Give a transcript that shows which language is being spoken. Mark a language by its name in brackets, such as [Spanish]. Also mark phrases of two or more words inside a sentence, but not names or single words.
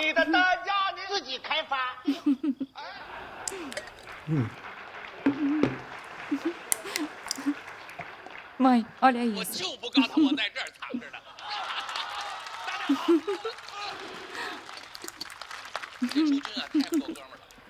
[Chinese] 你的单价呢？自己开发。 [Portuguese] Mãe, olha isso. [Chinese] 我就不告诉我在这儿躺着呢。大家好，这出军啊，太不够哥们儿了。